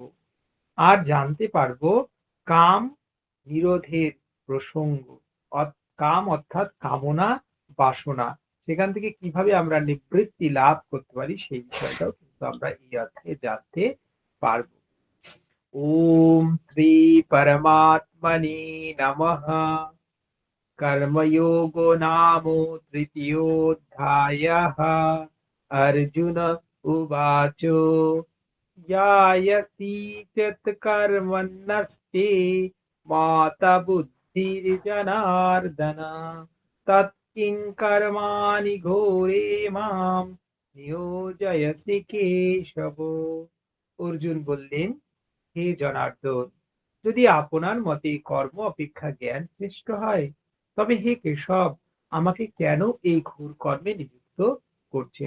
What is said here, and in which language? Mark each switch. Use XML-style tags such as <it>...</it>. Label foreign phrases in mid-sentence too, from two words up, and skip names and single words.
<bn>আর জানতে পারবো কাম নিরোধের প্রসঙ্গ, কাম অর্থাৎ কামনা বাসনা, সেখান থেকে কিভাবে আমরা নিবৃত্তি লাভ করতে পারি সেই বিষয়টাও কিন্তু আমরা এই অধ্যায়ে জানতে পারবো।</bn> <sa>ওম শ্রী পরমাত্মনে নমঃ। कर्मयोगो नाम तृतीयोऽध्यायः। अर्जुन उवाच ज्ञायसि चेत् कर्मण्यस्ते माता बुद्धिर्जनार्दन तत् किं कर्माणि घोरे मां নিয়োজয়সি কেশব।</sa> <bn>অর্জুন বললেন, হে জনার্দন, যদি আপনার মতে কর্ম অপেক্ষা জ্ঞান শ্রেষ্ঠ হয়, তবে হে কেশব, আমাকে কেন এই ঘোর কর্মে নিযুক্ত করছেন?</bn>